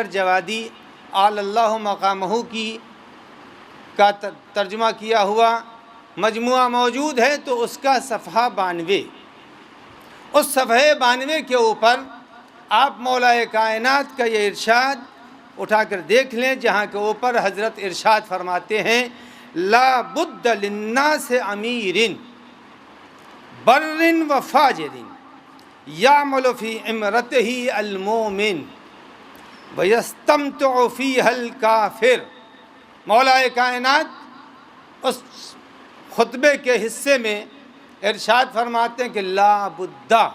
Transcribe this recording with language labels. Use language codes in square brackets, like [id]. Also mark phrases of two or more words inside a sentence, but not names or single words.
[ur] جوادی [ar] اعلی اللہ مقامہ [ur] کا ترجمہ کیا ہوا مجموعہ موجود ہے، تو اس کا صفحہ 92، اس صفحہ 92 کے اوپر آپ مولا کائنات کا یہ ارشاد اٹھا کر دیکھ لیں، جہاں کے اوپر حضرت ارشاد فرماتے ہیں [ar] لا بد للناس امیر بر و فاجر یعمل فی امرتہ المومن ویستمتع فیہا الکافر۔ [ur] مولا کائنات اس خطبے کے حصے میں ارشاد فرماتے ہیں کہ [ar] لا بد،